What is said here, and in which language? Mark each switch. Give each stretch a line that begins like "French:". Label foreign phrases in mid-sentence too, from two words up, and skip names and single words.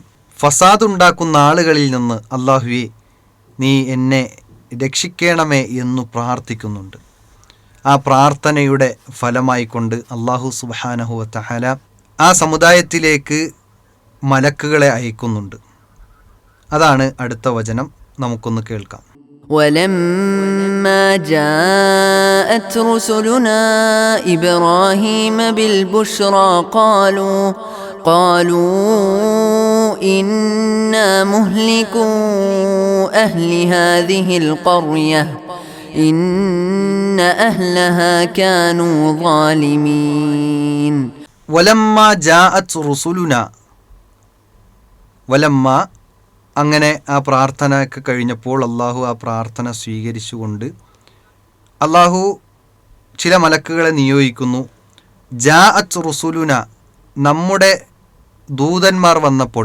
Malayalam: ഫസാദ് ഉണ്ടാക്കുന്ന ആളുകളിൽ നിന്ന് അള്ളാഹുവേ നീ എന്നെ രക്ഷിക്കണമേ എന്നു പ്രാർത്ഥിക്കുന്നുണ്ട്. ആ പ്രാർത്ഥനയുടെ ഫലമായിക്കൊണ്ട് അള്ളാഹു
Arabic: سبحانه وتعالى
Malayalam: ആ സമുദായത്തിലേക്ക് മലക്കുകളെ അയക്കുന്നുണ്ട്. അതാണ് അടുത്ത വചനം, നമുക്കൊന്ന് കേൾക്കാം.
Arabic: ولما جاءت رسلنا إبراهيم بالبشرى قالوا إنا مهلكو أهل هذه القرية إن أهلها كانوا ظالمين. ولما جاءت رسلنا,
Malayalam: വലമ്മ അങ്ങനെ ആ പ്രാർത്ഥനയൊക്കെ കഴിഞ്ഞപ്പോൾ അള്ളാഹു ആ പ്രാർത്ഥന സ്വീകരിച്ചുകൊണ്ട് അള്ളാഹു ചില മലക്കുകളെ നിയോഗിക്കുന്നു.
Arabic: جاءت رسلنا,
Malayalam: നമ്മുടെ ദൂതന്മാർ വന്നപ്പോൾ.